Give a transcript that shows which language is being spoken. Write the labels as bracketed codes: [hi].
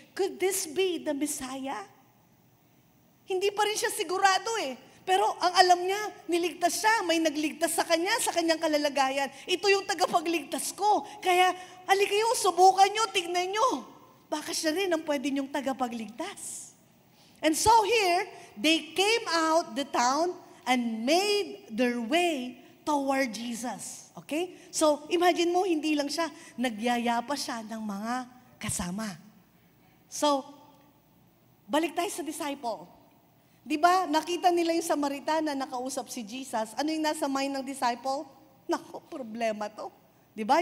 [en] Could this be the Messiah? [tl] Hindi pa rin siya sigurado eh. Pero ang alam niya, niligtas siya, may nagligtas sa kanyang kalalagayan. Ito yung tagapagligtas ko. Kaya, halika kayo, subukan nyo, tignan nyo. Baka siya rin ang pwede niyong tagapagligtas. [en] And so here, they came out the town and made their way toward Jesus. Okay? [tl] So, imagine mo, hindi lang siya, nagyayapa siya ng mga kasama. So, balik tayo sa disciple. Di ba, nakita nila yung Samaritana nakausap si Jesus. Ano yung nasa mind ng disciple? Naku, problema to. Di ba?